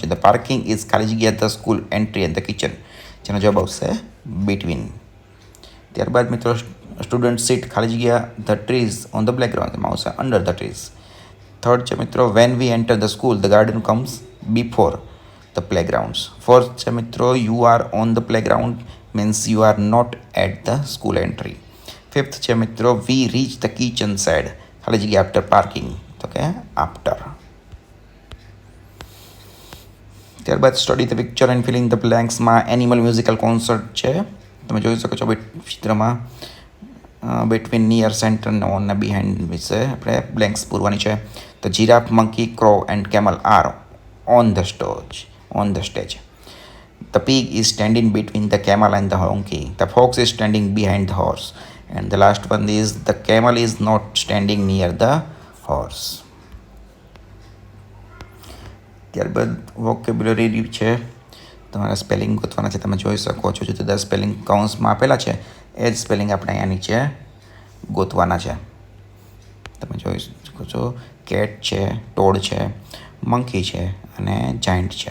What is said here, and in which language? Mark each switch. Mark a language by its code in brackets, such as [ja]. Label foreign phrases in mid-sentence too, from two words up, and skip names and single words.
[en] The parking is [gu] ખાલી જગ્યા [en] the school entry and the kitchen, [gu] જેનો જવાબ આવશે [en] બિટવીન. [gu] ત્યારબાદ મિત્રો [en] students sit [gu] ખાલી જગ્યા [en] the trees on the playground, [gu] એમાં આવશે [en] under the trees. થર્ડ [gu] છે મિત્રો [en] When we enter the school the garden comes before the playgrounds. ફોર્થ [gu] છે મિત્રો [en] you are on the playground means you are not at the school entry. ફિફ્થ [gu] છે મિત્રો [en] we reach the kitchen side, [gu] ખાલી જગ્યા [en] after parking, [gu] તો કે [en] આફ્ટર. ત્યારબાદ study the picture and filling the blanksમાં animal musical concert છે. [gu] તમે જોઈ શકો છો ચિત્રમાં બિટવીન, નિયર, સેન્ટર અને ઓન ને બિહાઇન્ડ વિશે આપણે બ્લેન્ક્સ પૂરવાની છે. [en] The giraffe, monkey, crow and camel are on the stage. The pig is standing between the camel and the donkey. The fox is standing behind the horse. And the last one is the camel is not standing near the horse. [gu] ત્યારબાદ વોકેબ્યુલરી છે. તમારા સ્પેલિંગ ગોતવાના છે. તમે જોઈ શકો છો જુદા જુદા સ્પેલિંગ કાઉન્સમાં આપેલા છે એ જ સ્પેલિંગ આપણે અહીંયા નીચે ગોતવાના છે. તમે જોઈ શકો છો કેટ છે, ટોડ છે, મંકી છે અને જાયન્ટ છે.